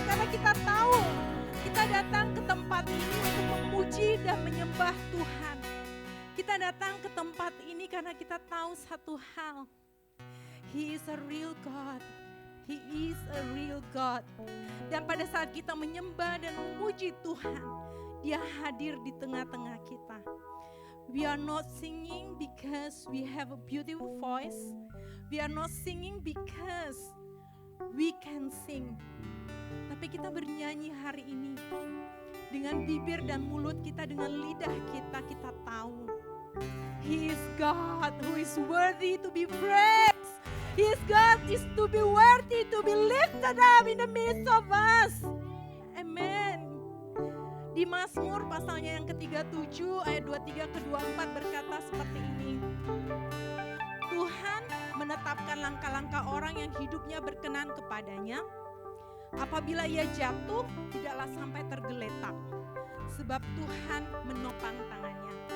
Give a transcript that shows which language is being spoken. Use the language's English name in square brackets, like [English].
[Indonesian] Karena kita tahu kita datang ke tempat ini untuk memuji dan menyembah Tuhan. Kita datang ke tempat ini karena kita tahu satu hal. [English] He is a real God. He is a real God. [Indonesian] Dan pada saat kita menyembah dan memuji Tuhan, Dia hadir di tengah-tengah kita. [English] We are not singing because we have a beautiful voice. We are not singing because we can sing. [Indonesian] Tapi kita bernyanyi hari ini dengan bibir dan mulut kita, dengan lidah kita, kita tahu [English] He is God who is worthy to be praised. He is God is to be worthy to be lifted up in the midst of us. Amen. [Indonesian] Di Mazmur pasalnya yang ke-37 ayat 23 ke 24 berkata seperti ini. Tuhan menetapkan langkah-langkah orang yang hidupnya berkenan kepadanya. Apabila ia jatuh, tidaklah sampai tergeletak, sebab Tuhan menopang tangannya.